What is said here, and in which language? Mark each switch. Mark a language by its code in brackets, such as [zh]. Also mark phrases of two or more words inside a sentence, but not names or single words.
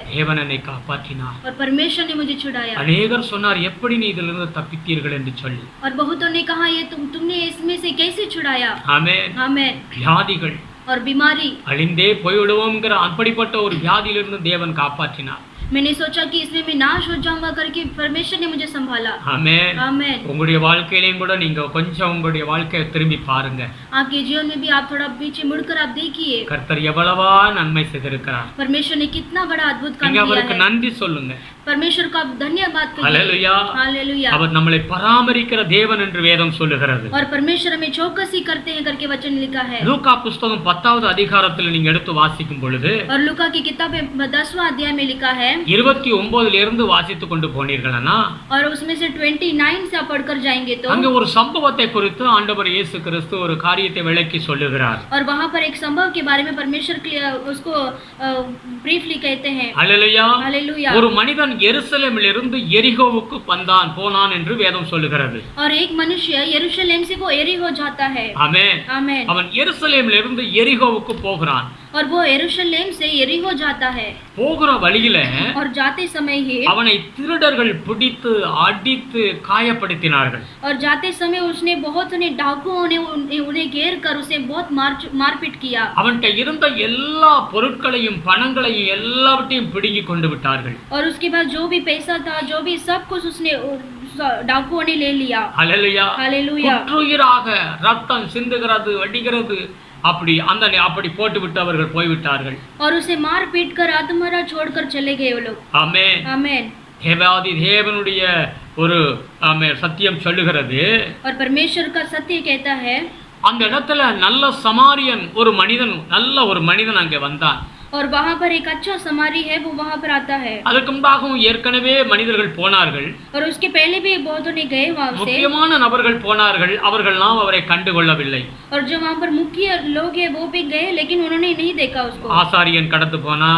[ta] தேவன் என்னை காப்பாற்றினார். [hi] और परमेश्वर ने मुझे छुड़ाया. [ta] அநேகர் சொன்னார் எப்படி நீ இதிலிருந்து தப்பித்தீர்கள் என்று சொல்லி. [hi] और बहुतों ने कहा ये तुमने इसमें से कैसे छुड़ाया. [ta] ஆமென். [hi] आमेन. [ta] வியாதிகள் [hi] और बीमारी [ta] அழிந்தே போய்விடுவோம்ங்கிற அப்படிப்பட்ட ஒரு வியாதியிலிருந்து தேவன் காப்பாற்றினார். [hi] मैंने सोचा कि इसमें मैं नाश हो जाऊंगा करके परमेश्वर ने मुझे संभाला. [ta] ஆமென். [hi] आमेन. [ta] உங்களுடைய வாழ்க்கையிலையும் கூட நீங்க கொஞ்சம் உங்களுடைய வாழ்க்கையை திரும்பி பாருங்க. [hi] आपके जीवन में भी आप थोड़ा पीछे मुड़कर आप देखिए [ta] கர்த்தர் எவ்வளவா நன்மை செய்திருக்கிறார். [hi] परमेश्वर ने कितना बड़ा अद्भुत काम [ta] நீங்க [hi] किया [ta] அவருக்கு [hi] है. [ta] நன்றி சொல்லுங்க. [hi] परमेश्वर को आप धन्यवाद करिए. [ta] ஹல்லேலூயா. [hi] हालेलुया. [ta] அவர் நம்மளை பராமரிக்கிற தேவன் என்று வேதம் சொல்லுகிறது. [hi] और परमेश्वर हमें चौकसी करते हैं करके वचन लिखा है. [ta] லூக்கா புஸ்தகம் 10வது அதிகாரத்தில் நீங்க எடுத்து வாசிக்கும் பொழுது [hi] और लूका की किताब में 10वां अध्याय में लिखा है. [ta] 29 இருந்து வாசித்துக் கொண்டு போனீர்கள்னா [hi] और उसमें से 29 से आप पढ़कर जाएंगे तो [ta] அங்க ஒரு சம்பவத்தை குறித்து ஆண்டவர் இயேசு கிறிஸ்து ஒரு காரியத்தை விளக்கி சொல்லுகிறார். [hi] और वहाँ पर एक संभव के बारे में परमेश्वर उसको ब्रीफली कहते हैं. [ta] ஹல்லேலூயா. [hi] हालेलुया. [ta] ஒரு மனிதன் எருசலேமிலிருந்து எரிகோவுக்கு போனான் என்று வேதம் சொல்லுகிறது. [hi] और एक मनुष्य यरूशलेम से वो एरिहो जाता है. [ta] ஆமென். [hi] आमेन. [ta] அவன் எருசலேமிலிருந்து எரிகோவுக்கு போகிறான். [hi] और वो यरूशलेम से यरीहो जाता है [ta] போகிற வழியில [hi] और जाते समय ही [ta] அவனை திருடர்கள் பிடித்து அடித்து காயப்படுத்தினார்கள். [hi] और जाते समय उसने बहुत ने डाकुओं ने उन्हें घेर कर उसे बहुत मारपीट किया. [ta] அவன்கிட்ட இருந்த எல்லா பொருட்களையும் பணங்களையும் எல்லாவற்றையும் பிடுங்கி கொண்டு விட்டார்கள். [hi] और उसके बाद जो भी पैसा था जो भी सब कुछ उसने डाकुओं ने ले लिया. [ta] ஹல்லேலூயா. [hi] हालेलुया. [ta] குற்றுயிராக ரத்தம் சிந்துகிறது வடிகிறது அப்படி போட்டு விட்டு அவர்கள் போய்விட்டார்கள். [hi] और उसे मार पीट कर आत्महत्या छोड़कर चले गए वो लोग. [ta] ஆமென். [hi] आमेन. [ta] தேவாதி தேவனுடைய ஒரு சத்தியம் சொல்லுகிறது. [hi] और परमेश्वर का सत्य कहता है. [ta] அந்த இடத்துல நல்ல சமாரியன் ஒரு மனிதன் அங்கே வந்தான். [hi] और वहाँ पर एक अच्छा समारी है वो वहाँ पर आता है. [ta] அதற்கு முன்பாகவும் ஏற்கனவே மனிதர்கள் போனார்கள். [hi] और उसके पहले भी बहुतों ने गए वहाँ से. [ta] முக்கியமான நபர்கள் போனார்கள், அவர்கள்லாம் அவரை கண்டுகொள்ளவில்லை. [hi] और जो वहाँ पर मुख्य लोग हैं वो भी गए लेकिन उन्होंने नहीं देखा उसको. [ta] ஆசாரியன் கடந்து போனார்,